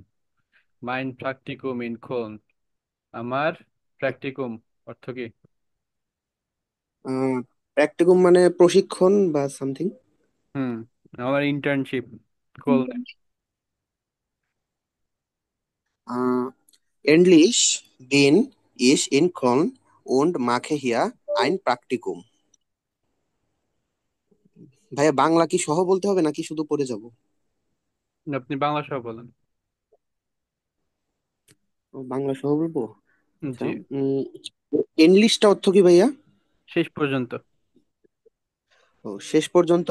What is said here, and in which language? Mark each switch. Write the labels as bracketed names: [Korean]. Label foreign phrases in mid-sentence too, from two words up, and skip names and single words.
[German] Mein Praktikum in Köln, [Bangla] আমার প্র্যাকটিকুম অর্থ কি? প্র্যাকটিকুম মানে প্রশিক্ষণ বা সামথিং। হুম, আমার ইন্টার্নশিপ কোলনে। [German] Endlich bin ich in Köln und mache hier ein Praktikum. [Bangla] ভাইয়া বাংলা কি সহ বলতে হবে নাকি শুধু পড়ে যাব? আপনি বাংলা সহ বলেন। ও, বাংলা সহ বলবো। আচ্ছা। জি, উম ইংলিশটা অর্থ কি ভাইয়া? শেষ পর্যন্ত। ও, শেষ পর্যন্ত।